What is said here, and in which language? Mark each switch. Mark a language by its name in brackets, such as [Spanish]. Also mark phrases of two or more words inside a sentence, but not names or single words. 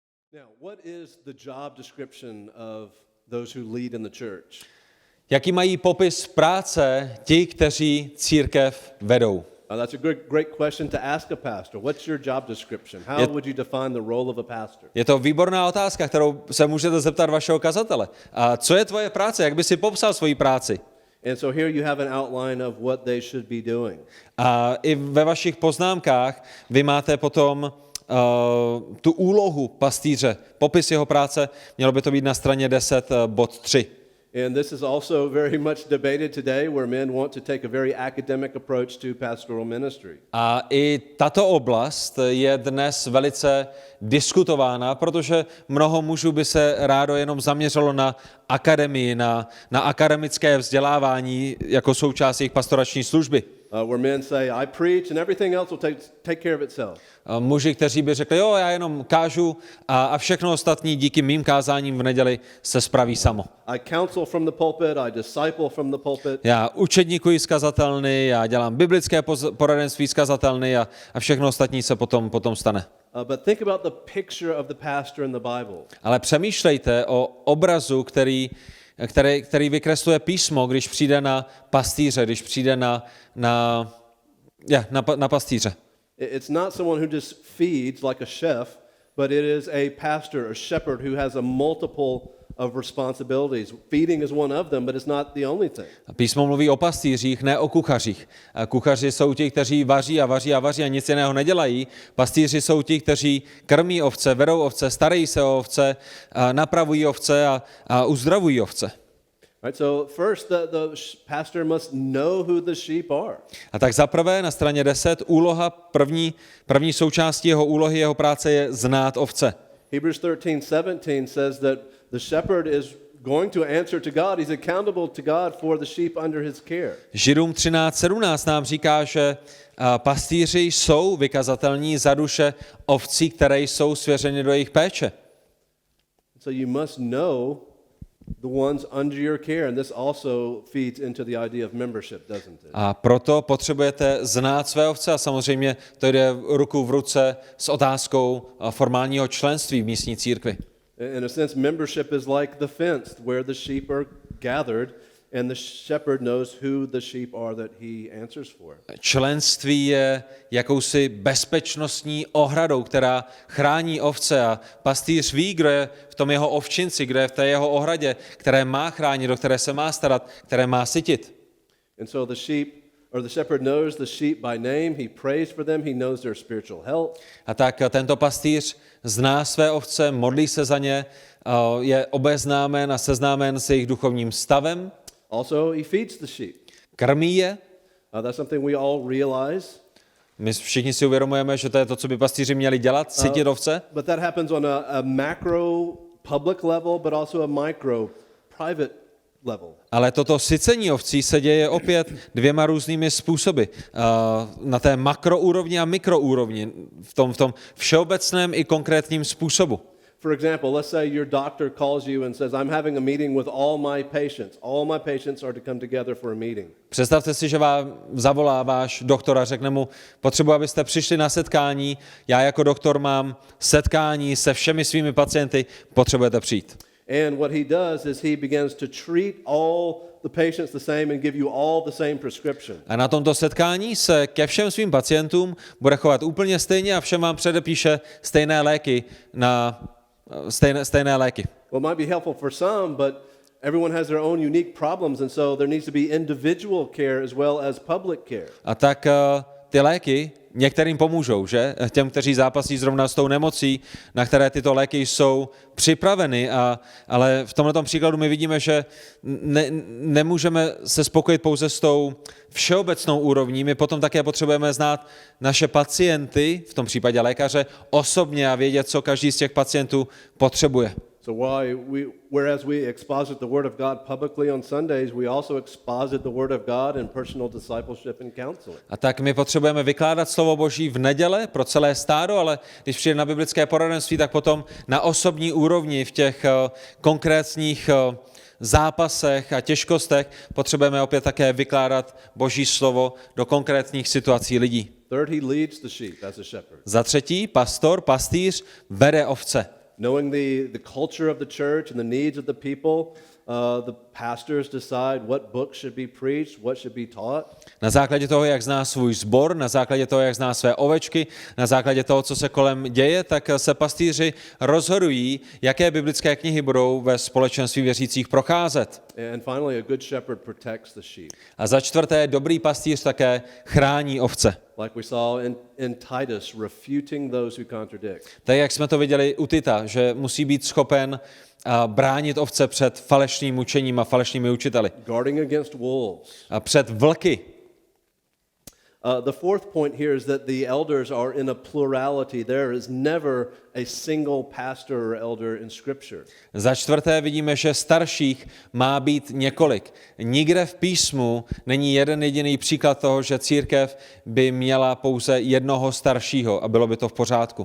[English] Now, what is the job description of those who lead in the church? [Czech] Jaký mají popis práce ti, kteří církev vedou? [English] That's a great question to ask a pastor. What's your job description? How would you define the role of a pastor? [Czech] Je to výborná otázka, kterou se můžete zeptat vašeho kazatele. A co je tvoje práce? Jak by si popsal svoji práci? [English] And so here you have an outline of what they should be doing. [Czech] A i ve vašich poznámkách vy máte potom tu úlohu pastýře, popis jeho práce, mělo by to být na straně 10, bod 3. [English] And this is also very much debated today, where men want to take a very academic approach to pastoral ministry. [Czech] A i tato oblast je dnes velice diskutována, protože mnoho mužů by se rádo jenom zaměřilo na akademii, na akademické vzdělávání jako součást jejich pastorační služby. [English] Where men say, I preach and everything else will take care of itself. [Czech] Muži, kteří by řekli, jo, já jenom kážu a všechno ostatní díky mým kázáním v neděli se spraví samo. [English] I counsel from the pulpit, I disciple from the pulpit. [Czech] Já učedníkuji z kazatelny, já dělám biblické poradenství z kazatelny a všechno ostatní se potom stane. [English] But think about the picture of the pastor in the Bible. [Czech] Ale přemýšlejte o obrazu, který vykresluje písmo, když přijde na pastýře, když přijde na pastýře. [English] It's not someone who just feeds like a chef, but it is a pastor, a shepherd who has a multiple of responsibilities. Feeding is one of them, but it's not the only thing. [Czech] Písmo mluví o pastýřích, ne o kuchařích. Kuchaři jsou ti, kteří vaří a nic jiného nedělají. Pastýři jsou ti, kteří krmí ovce, vedou ovce, starají se o ovce, napravují ovce a uzdravují ovce. [English] Right, so first the pastor must know who the sheep are. [Czech] A tak zaprvé na straně 10 úloha, první součástí jeho úlohy, jeho práce je znát ovce. [English] Hebrews 13:17 says that the shepherd is going to answer to God. He's accountable to God for the sheep under his care. [Czech] Židům 13:17 nám říká, že pastýři jsou vykazatelní za duše ovcí, které jsou svěřeny do jejich péče. [English] So you must know the ones under your care, and this also feeds into the idea of membership, doesn't it? [Czech] A proto potřebujete znát své ovce a samozřejmě to jde ruku v ruce s otázkou formálního členství v místní církvi. [English] In a sense, membership is like the fence where the sheep are gathered, and the shepherd knows who the sheep are that he answers for. [Czech] Členství je jakousi bezpečnostní ohradou, která chrání ovce a pastýř ví, kdo je v tom jeho ovčinci, kdo je v té jeho ohradě, které má chránit, do které se má starat, které má sytit. [English] And so the shepherd knows the sheep by name, he prays for them, he knows their spiritual health. [Czech] A tak tento pastýř zná své ovce, modlí se za ně, je obeznámen a seznámen s jejich duchovním stavem. [English] Also, he feeds the sheep. [Czech] Krmí je. [English] That's something we all realize. [Czech] My všichni si uvědomujeme, že to je to, co by pastýři měli dělat, sytit ovce. [English] But that happens on a macro public level, but also a micro private level. [Czech] Ale toto sycení ovcí se děje opět dvěma různými způsoby. Na té makroúrovni a mikroúrovni, v tom všeobecném i konkrétním způsobu. [English] For example, let's say your doctor calls you and says, I'm having a meeting with all my patients. All my patients are to come together for a meeting. [Czech] Představte si, že vám zavolá váš doktor a řekne mu, potřebuji, abyste přišli na setkání, já jako doktor mám setkání se všemi svými pacienty, potřebujete přijít. [English] And what he does is he begins to treat all the patients the same and give you all the same prescription. [Czech] A na tomto setkání se ke všem svým pacientům bude chovat úplně stejně a všem vám předepíše stejné léky stejné léky. [English] Well, it might be helpful for some, but everyone has their own unique problems, and so there needs to be individual care as well as public care. [Czech] A tak ty léky některým pomůžou, že? Těm, kteří zápasí zrovna s tou nemocí, na které tyto léky jsou připraveny, ale v tomto příkladu my vidíme, že nemůžeme se spokojit pouze s tou všeobecnou úrovní, my potom také potřebujeme znát naše pacienty, v tom případě lékaře, osobně a vědět, co každý z těch pacientů potřebuje. [English] So whereas we exposit the Word of God publicly on Sundays, we also exposit the Word of God in personal discipleship and counseling. [Czech] A tak my potřebujeme vykládat slovo Boží v neděle pro celé stádo, ale když přijde na biblické poradenství, tak potom na osobní úrovni v těch konkrétních zápasech a těžkostech potřebujeme opět také vykládat Boží slovo do konkrétních situací lidí. [English] Third, he leads the sheep as a shepherd. [Czech] Za třetí, pastýř vede ovce. [English] Knowing the culture of the church and the needs of the people, the pastors decide what books should be preached, what should be taught. [Czech] Na základě toho, jak zná svůj sbor, na základě toho, jak zná své ovečky, na základě toho, co se kolem děje, tak se pastýři rozhodují, jaké biblické knihy budou ve společenství věřících procházet. [English] And finally, a good shepherd protects the sheep. [Czech] A za čtvrté, dobrý pastýř také chrání ovce. [English] Like we saw in Titus, refuting those who contradict. [Czech] Tak jak jsme to viděli u Tita, že musí být schopen bránit ovce před falešným učením a falešnými učiteli. [English] Guarding against wolves. [Czech] A před vlky. [English] The fourth point here is that the elders are in a plurality. There is never a single pastor or elder in Scripture. [Czech] Za čtvrté vidíme, že starších má být několik. Nikde v písmu není jeden jediný příklad toho, že církev by měla pouze jednoho staršího a bylo by to v pořádku.